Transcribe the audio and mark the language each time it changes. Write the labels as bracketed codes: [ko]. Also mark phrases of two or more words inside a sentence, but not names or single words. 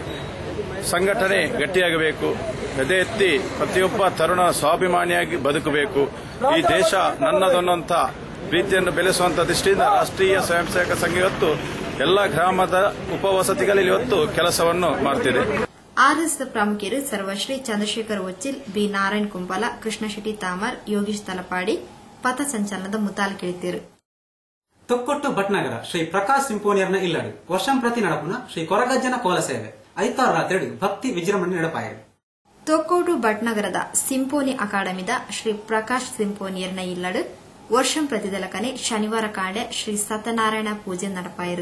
[kn] ಸಂಘಟನೆ ಗಟ್ಟಿಯಾಗಬೇಕು, ಎದೆ ಎತ್ತಿ ಪ್ರತಿಯೊಬ್ಬ ತರುಣ ಸ್ವಾಭಿಮಾನಿಯಾಗಿ ಬದುಕಬೇಕು. ಈ ದೇಶ ನನ್ನದೊನ್ನುವಂಥ ಪ್ರೀತಿಯನ್ನು ಬೆಳೆಸುವಂತ ದೃಷ್ಟಿಯಿಂದ ರಾಷ್ಟ್ರೀಯ ಸ್ವಯಂ ಸೇವಕ ಸಂಘ ಇವತ್ತು ಎಲ್ಲ ಗ್ರಾಮದ ಉಪವಸತಿಗಳಲ್ಲಿ ಇವತ್ತು ಕೆಲಸವನ್ನು ಮಾಡುತ್ತಿದೆ. [tcy] RSS ಪ್ರಮುಖರು ಸರ್ವಶ್ರೀ ಚಂದ್ರಶೇಖರ್ ಒಚ್ಚಿಲ್, ಬಿ ನಾರಾಯಣ್ ಕುಂಪಲ, ಕೃಷ್ಣ ಶೆಟ್ಟಿ ತಾಮರ್, ಯೋಗೀಶ್ ತಲಪಾಡಿ ಪಥ ಸಂಚಲನದ ಮುತಾಲಿಕೆಳಿತಿರು. ತೊಕ್ಕೊಟ್ಟು ಭಟ್ನಗರ ಶ್ರೀ ಪ್ರಕಾಶ್ ಸಿಂಪೋನಿಯರ್ನ ಇಲ್ಲಡು ವರ್ಷಂ ಪ್ರತಿ ನಡಪುನ ಶ್ರೀ ಕೊರಗಜ್ಜನ ಕೋಲ ಸೇವೆ ಐತಾರ ರಾತ್ರಿ ಭಕ್ತಿ ವಿಜೃಂಭಣೆ ನಡಪಾಯಿರು. ತೊಕ್ಕೋಟು ಭಟ್ನಗರದ ಸಿಂಪೋನಿ ಅಕಾಡೆಮಿದ ಶ್ರೀ ಪ್ರಕಾಶ್ ಸಿಂಪೋನಿಯರ್ನ ಇಲ್ಲಡು ವರ್ಷಂ ಪ್ರತಿದಲಕನೆ ಶನಿವಾರ ಕಾಂಡೆ ಶ್ರೀ ಸತ್ಯನಾರಾಯಣ ಪೂಜೆ ನಡಪಾಯಿರು.